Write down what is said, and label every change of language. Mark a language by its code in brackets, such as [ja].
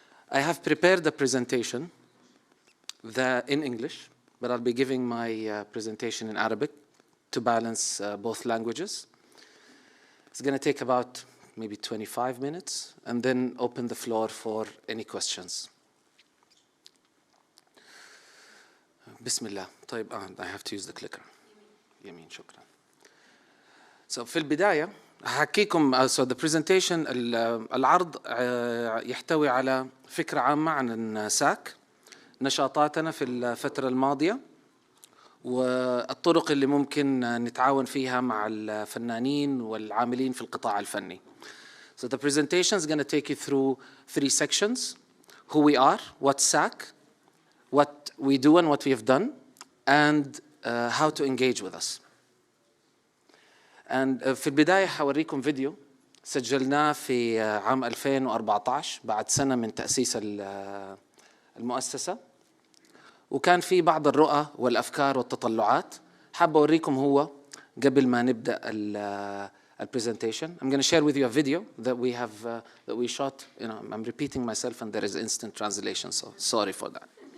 [en] I have prepared a presentation in English, but I'll be giving my presentation in Arabic to balance both languages. It's going to take about maybe 25 minutes, and then open the floor for any questions. Bismillah. طيب, I have to use the clicker. [ar] يمين, شكرا. So في البداية هحكيكم [en] so the presentation [ar] العرض يحتوي على فكرة عامة عن ساك، نشاطاتنا في الفترة الماضية، والطرق اللي ممكن نتعاون فيها مع الفنانين والعاملين في القطاع الفني. [en] So the presentation is going to take you through 3 sections: who we are, what's SAC, what we do and what we have done, and how to engage with us. [ar] And في البداية حوريكم فيديو سجلناه في عام 2014 بعد سنة من تأسيس المؤسسة، وكان في بعض الرؤى والأفكار والتطلعات. حابة أوريكم هو قبل ما نبدأ presentation. [en] I'm going to share with you a video that we have that we shot. I'm repeating myself and there is instant translation, so sorry for that.